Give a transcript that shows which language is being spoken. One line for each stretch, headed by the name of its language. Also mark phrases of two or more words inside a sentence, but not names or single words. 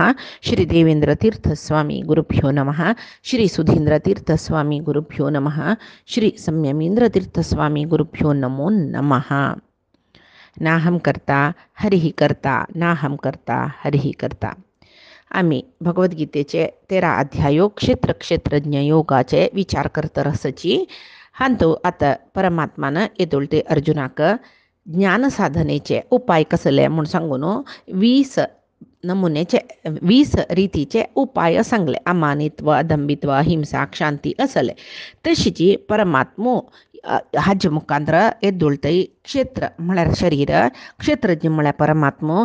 Sanskrit: श्रीदेवेन्द्रतीर्थस्वामी गुरुभ्यो नमः। श्री सुधीन्द्रतीर्थस्वामी गुरुभ्यो नमः। श्री संयमींद्रतीर्थस्वामी गुरुभ्यो नमो नमः। नाहं कर्ता हरिः कर्ता, नाहं कर्ता हरिः कर्ता.
Konkani: आम्ही भगवद्गीतेचे 13 अध्यायो क्षेत्र क्षेत्रज्ञ योगाचे विचार करत रसची. हांतो आता परमात्मानं येतुळते अर्जुनाक ज्ञान साधनेचे उपाय कसले म्हणून सांगून 20 नमुनेचे 20 रीतीचे उपाय सांगले. अमानित्व, अदंबित्व, अहिंसा, शांती असले. तशीची परमात्मो हाजे मुखांतर येदुळतई क्षेत्र म्हळ्यार शरीर, क्षेत्रज्ञ म्हळ्यार परमात्मो.